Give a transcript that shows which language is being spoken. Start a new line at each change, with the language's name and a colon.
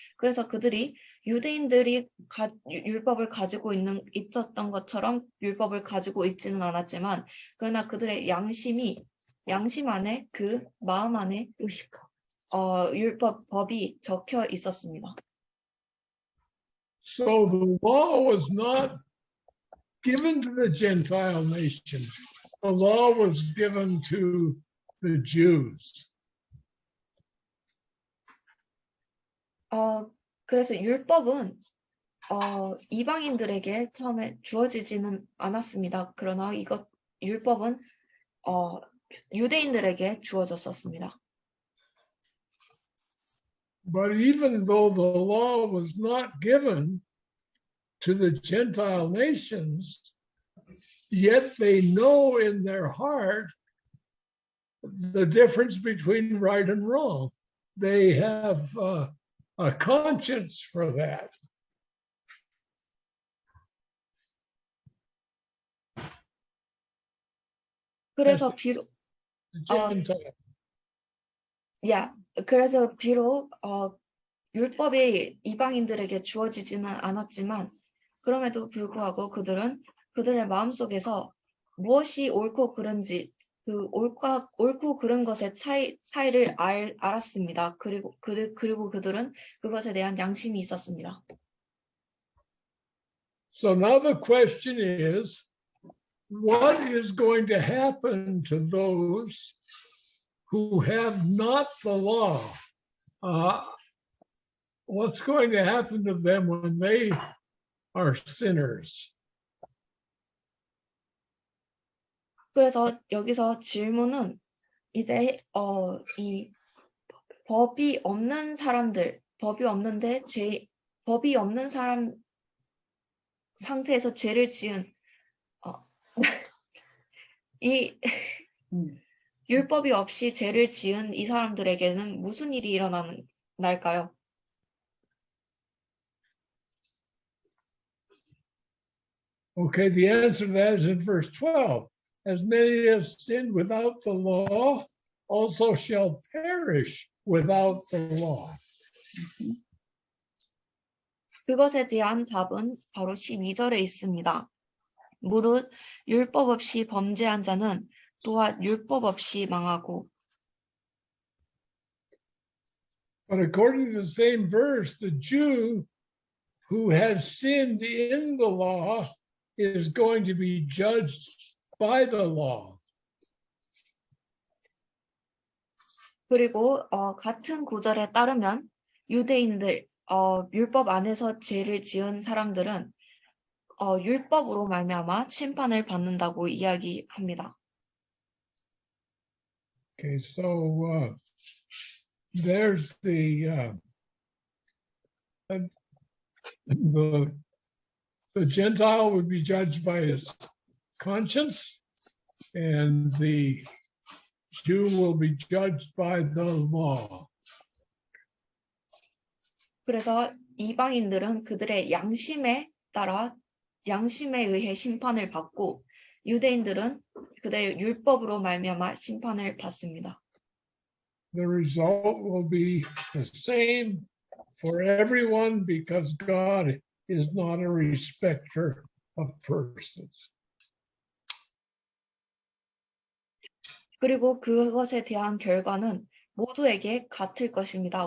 Korean: 그래서 그들이 유대인들이 율법을 가지고 있었던 것처럼 율법을 가지고 있지는 않았지만 그러나 그들의 양심 안에 그 마음 안에 율법이 적혀 있었습니다.
English: So the law was not given to the Gentile nations. The law was given to the Jews.
Korean: 그래서 율법은 이방인들에게 처음에 주어지지는 않았습니다. 그러나 율법은 유대인들에게 주어졌었습니다.
English: But even though the law was not given to the Gentile nations, yet they know in their heart the difference between right and wrong. They have a conscience for that.
Korean: 그래서 비록
English: Gentile.
Korean: 그래서 비록 율법이 이방인들에게 주어지지는 않았지만 그럼에도 불구하고 그들은 그들의 마음속에서 무엇이 옳고 그른지 그 옳고 그른 것의 차이를 알았습니다. 그리고 그들은 그것에 대한 양심이 있었습니다.
English: So now the question is, what is going to happen to those who have not the law? What's going to happen to them when they are sinners?
Korean: 그래서 여기서 질문은 이제 이 법이 없는 사람들, 법이 없는 사람 상태에서 죄를 지은 이 율법이 없이 죄를 지은 이 사람들에게는 무슨 일이 일어날까요?
English: Okay, the answer to that is in verse 12. As many as sinned without the law also shall perish without the law.
Korean: 그것에 대한 답은 바로 12절에 있습니다. 무릇 율법 없이 범죄한 자는 또한 율법 없이 망하고.
English: But according to the same verse, the Jew who has sinned in the law is going to be judged by the law.
Korean: 그리고 같은 구절에 따르면 유대인들 율법 안에서 죄를 지은 사람들은 율법으로 말미암아 심판을 받는다고 이야기합니다.
English: Okay, so there's the Gentile would be judged by his conscience, and the Jew will be judged by the law.
Korean: 그래서 이방인들은 그들의 양심에 따라 양심에 의해 심판을 받고 유대인들은 그들의 율법으로 말미암아 심판을 받습니다.
English: The result will be the same for everyone because God is not a respecter of persons.
Korean: 그리고 그것에 대한 결과는 모두에게 같을 것입니다.